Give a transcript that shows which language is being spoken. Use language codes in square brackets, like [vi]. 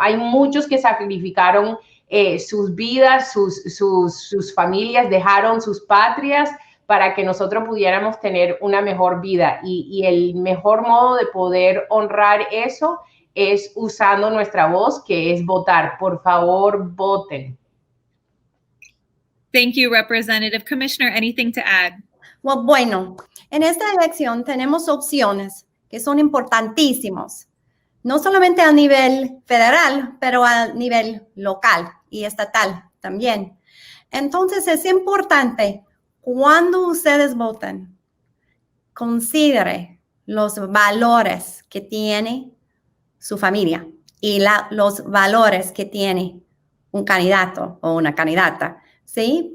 [es] Hay muchos que sacrificaron sus vidas, sus familias, dejaron sus patrias para que nosotros pudiéramos tener una mejor vida. Y el mejor modo de poder honrar eso es usando nuestra voz, que es votar. Por favor, voten. [en] Thank you, Representative. Commissioner, anything to add? [es] Well, bueno, en esta elección tenemos opciones que son importantísimos, no solamente a nivel federal, pero a nivel local y estatal también. Entonces es importante, cuando ustedes voten, considere los valores que tiene su familia y los valores que tiene un candidato o una candidata, ¿sí?